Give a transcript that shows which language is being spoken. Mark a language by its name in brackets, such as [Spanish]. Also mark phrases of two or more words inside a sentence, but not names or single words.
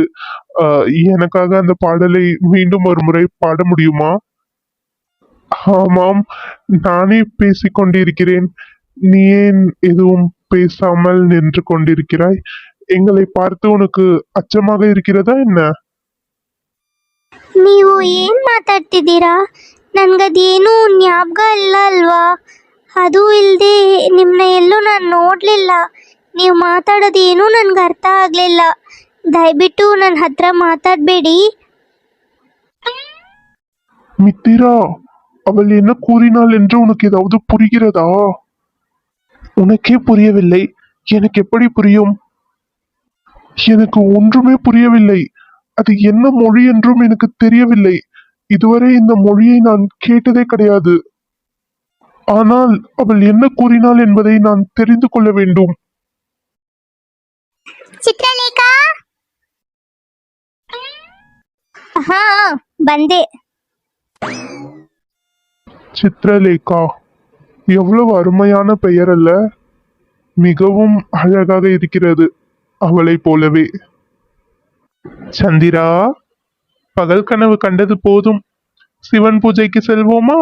[Tamil] எனக்காக அந்த பாடலை மீண்டும் ஒரு முறை பாட முடியுமா? ஆமாம், நானே பேசிக் கொண்டிருக்கிறேன். நீ ஏன் எதுவும் பேசாமல் நின்று கொண்டிருக்கிறாய்? எங்களை பார்த்து உனக்கு ಅಚ್ಚமாக இருக்கிறதா என்ன? [Kannada] ನೀವು ಏನ್ ಮಾತಾಡ್ತಿದ್ದೀರಾ? ನನ್ಗದೇನು ಜ್ಞಾಪಕ ಇಲ್ಲ ಅಲ್ವಾ? ಅದು ಇಲ್ಲದೆ ನಿಮ್ಮನ್ನ ಎಲ್ಲೂ ನಾನು ನೋಡಲಿಲ್ಲ. ನೀವು ಮಾತಾಡೋದೇನು ನನ್ಗೆ ಅರ್ಥ ಆಗಲಿಲ್ಲ. ದಯವಿಟ್ಟು ನನ್ನ ಹತ್ರ ಮಾತಾಡಬೇಡಿ. [Tamil] மித்திரா, அவள் என்ன கூறினாள் என்று உனக்கு ஏதாவது புரிகிறதா? உனக்கே புரியவில்லை, எனக்கு எப்படி புரியும்? எனக்கு ஒன்றுமே புரியவில்லை. அது என்ன மொழி என்றும் எனக்கு தெரியவில்லை. இதுவரை இந்த மொழியை நான் கேட்டதே கிடையாது. ஆனால் அவள் என்ன கூறினாள் என்பதை நான் தெரிந்து கொள்ள வேண்டும். [Kannada] ಚಿತ್ರಲೇಖಾ, ಹಾ ಬಂದೆ. [Tamil] சித்ரலேகா, எவ்வளவு அருமையான பெயர் அல்ல? மிகவும் அழகாக இருக்கிறது, அவளை போலவே. சந்திரா, பகல் கனவு கண்டது போதும், சிவன் பூஜைக்கு செல்வோமா?